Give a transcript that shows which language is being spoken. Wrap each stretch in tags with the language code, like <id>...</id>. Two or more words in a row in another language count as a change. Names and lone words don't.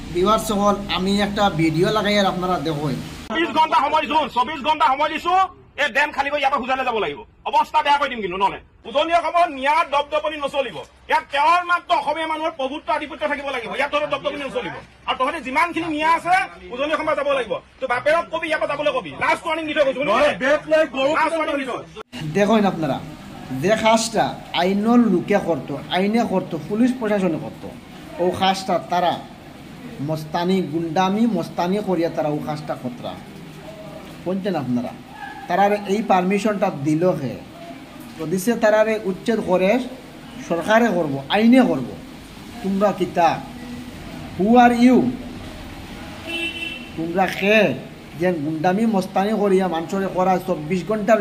<bn>বিবার সকল আমি একটা ভিডিও লাগাই আর আপনারা দেখুন</bn> <as>24 ঘণ্টা সময় দিছো 24 ঘণ্টা সময় দিছো এই ডেম খালি কৰি ইয়াৰ পৰা খুজালে যাব লাগিব অৱস্থা বেয়া কৰি দিম কিন্তু নহলে উজনীয়া সময়ত নিয়াৰ দপদপনি নচলিব ইয়াত কেৱল মাত্ৰ অসমীয়া মানুহৰ প্ৰভুত্ব আধিপত্য থাকিব লাগিব ইয়াত তহঁতৰ দপদপনি নচলিব আৰু তহঁতে যিমানখিনি নিয়া আছে উজনীয়া সময়ত যাব লাগিব তো বাপেৰক কবি ইয়াৰ পৰা যাবলৈ কবি লাষ্ট ৱাৰ্নিং দি থৈ গৈছো</as> <syl>দেখুন আপনারা যে কাজটা আইনের লোকে করতো আইনে করতো পুলিশ প্রশাসনে করতো ও কাজটা তারা মস্তানি গুন্ডামি মস্তানি করিয়া তারা ও কাজটা করতরা বুঝছেন আপনারা তারার এই পারমিশনটা দিল হে তো দিছে তারারে উচ্ছেদ করে সরকারে করব আইনে করব তোমরা কিতা</syl> <en>who are you</en> <syl>তোমরা খে যে গুন্ডামি মস্তানি করিয়া মানুষরে করা 24 ঘন্টার</syl>